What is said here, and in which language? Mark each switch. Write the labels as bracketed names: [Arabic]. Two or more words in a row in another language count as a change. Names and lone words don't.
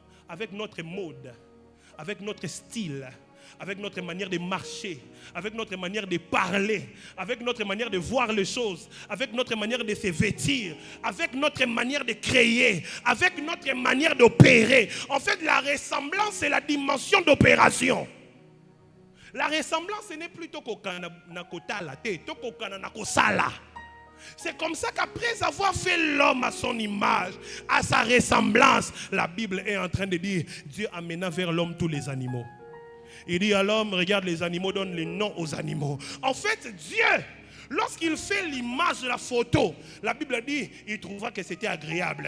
[French] Avec notre mode, avec notre style, avec notre manière de marcher, avec notre manière de parler, avec notre manière de voir les choses, avec notre manière de se vêtir, avec notre manière de créer, avec notre manière d'opérer. En fait, la ressemblance, c'est la dimension d'opération. La ressemblance, ce n'est plus [Lingala] tokokana nakotala te, tokokana nakosala. [French] C'est comme ça qu'après avoir fait l'homme à son image, à sa ressemblance, la Bible est en train de dire, Dieu amena vers l'homme tous les animaux. Il dit à l'homme, regarde les animaux, donne les noms aux animaux. En fait, Dieu, lorsqu'il fait l'image de la photo, la Bible dit, il trouva que c'était agréable.